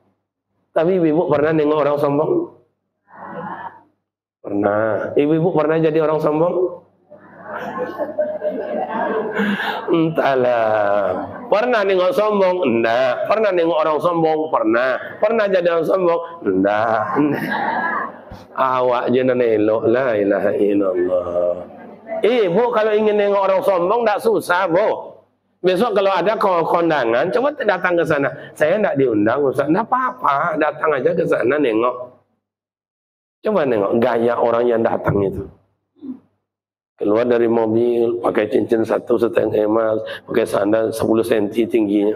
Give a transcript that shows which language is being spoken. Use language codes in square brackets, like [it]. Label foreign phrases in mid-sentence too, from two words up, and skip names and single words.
[id] Tapi ibu-ibu pernah nengok orang sombong? Pernah. Ibu-ibu pernah jadi orang sombong? Entahlah. Pernah nengok sombong? Enggak. Pernah nengok orang sombong? Pernah. Pernah jadi orang sombong? Enggak. [ms] Awak je nak elok. [ar] لا إله إلا الله. [id] Bu, kalau ingin nengok orang sombong tak susah bu. Besok kalau ada kondangan, coba datang ke sana. Saya tak diundang Ustaz. Tak apa-apa, datang aja ke sana nengok. Coba nengok gaya orang yang datang itu. Keluar dari mobil, pakai cincin 1,5 emas, pakai sandal 10 cm tingginya.